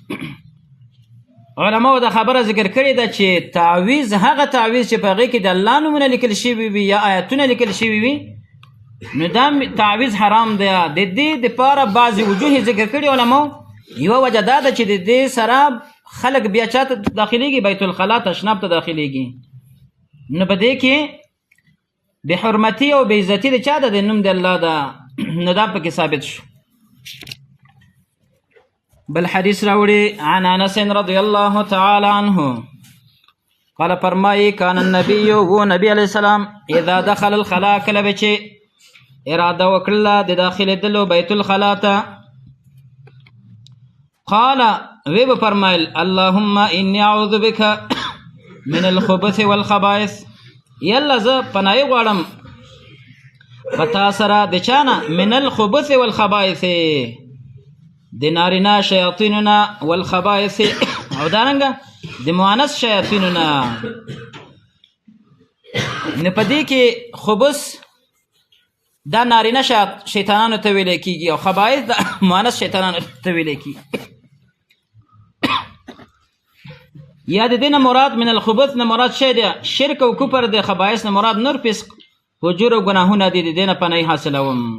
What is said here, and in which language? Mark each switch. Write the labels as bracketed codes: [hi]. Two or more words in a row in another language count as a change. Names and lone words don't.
[ps] علماو دا خبره ذکر کړې ده چې تعویض هغه تعویض چې په هغې کې د الله نومونه لیکل شوي وي یا آیتونه لیکل شوي وي نو دا تعویض حرام دی د دې دپاره بعضې وجوه ذکر کړي علماو یوه وجه دا ده چې د دې سره خلک بیا چاته داخلیږي [ar] بیت الخلاء [ps] تشناب ته داخلیږي نو په دې کې بحرمتي او بېعزتي د چا ده د نوم د الله ده نو دا پکې ثابت شو بل حدیث راوړي [ar] عن انس رضی الله تعالی عنه قال [ps] فرمایي [ar] کان النبي [ps] و نبی [ar] علیه السلام اذا دخل الخلاء [ps] کله به چې اراده وکړله د داخلېدلو [ar] بیت الخلاء [ps] ته قال وی به فرمایل [ar] اللهم انی اعوذ بک من الخبث والخبائث [ps] یالله زه پناهي غواړم په تا سره د چا نه [ar] من الخبث والخبائث [ps] د نارینه شیاطینو نه والخبائث او دارنګه د مؤنث شیاطینو نه نه په دې کې خبث دا نارینه شیطانانو ته ویلی کېږي او خبائث د مؤنث شیطانانو ته ویلی کېږي یا د دې نه مراد [ar] من الخبث [ps] نه مراد شی دی شرک او کفر د خبائث نه مراد نور فسق فجور او ګناهونه دي د دې نه پناهي حاصلوم